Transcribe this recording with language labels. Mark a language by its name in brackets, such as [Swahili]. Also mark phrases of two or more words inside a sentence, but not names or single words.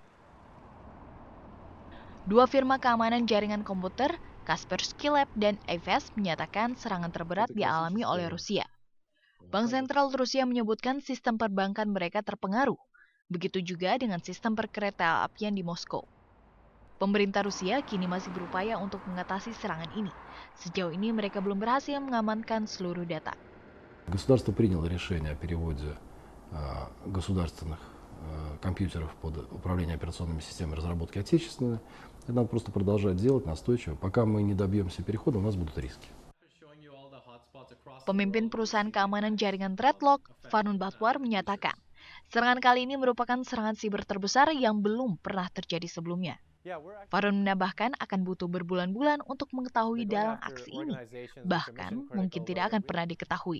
[Indonesian] Dua firma keamanan jaringan komputer, Kaspersky Lab dan Aves, menyatakan serangan terberat dialami oleh Rusia. Bank Sentral Rusia menyebutkan sistem perbankan mereka terpengaruh. Begitu juga dengan sistem perkereta-apian di Moskow. Pemerintah Rusia kini masih berupaya untuk mengatasi serangan ini. Sejauh ini mereka belum berhasil mengamankan seluruh data. [Russian] Государство приняло решение о переводе государственных компьютеров под управление операционными системами разработки отечественной. Это надо просто продолжать делать настойчиво. Пока мы не добьемся перехода, у нас будут риски. [Indonesian] Pemimpin perusahaan keamanan jaringan Threadlock, Farnun Batwar, menyatakan, serangan kali ini merupakan serangan siber terbesar yang belum pernah terjadi sebelumnya. Farun menambahkan akan butuh berbulan-bulan untuk mengetahui dalam aksi ini, bahkan mungkin tidak akan pernah diketahui.